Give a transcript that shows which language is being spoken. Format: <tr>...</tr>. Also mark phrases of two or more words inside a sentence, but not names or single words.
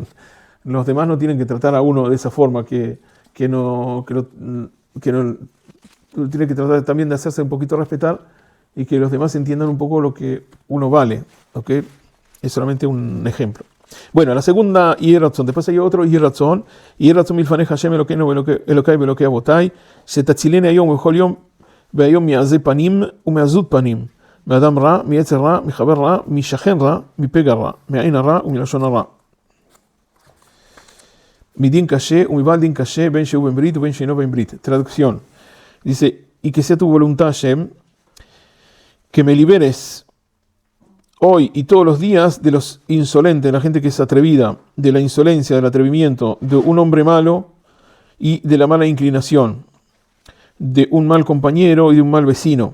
<es>Los demás no tienen que tratar a uno de esa forma, que no tiene que tratar también de hacerse un poquito respetar y que los demás entiendan un poco lo que uno vale, ¿ok? Es solamente un ejemplo. Bueno, la segunda</es> <he>Yeratzon,</he> <es>después hay otro</es> <he>יהי רצון מלפני השם אלוקינו אלוקי ואלוקי אבותי שתצילני היום ובכל יום והיום מעזי פנים ומעזות פנים, מאדם רע, מיצר רע, מחבר רע, משכן רע, מפגע רע, מעין הרע ומלשון הרע. מדין קשה ומבעל דין קשה, בין שהוא בן ברית ובין שאינו בן ברית.</he> <es>Traducción. Dice, y que sea tu voluntad, Hashem, que me liberes hoy y todos los días de los insolentes, de la gente que es atrevida, de la insolencia, del atrevimiento, de un hombre malo y de la mala inclinación, de un mal compañero y de un mal vecino.</es>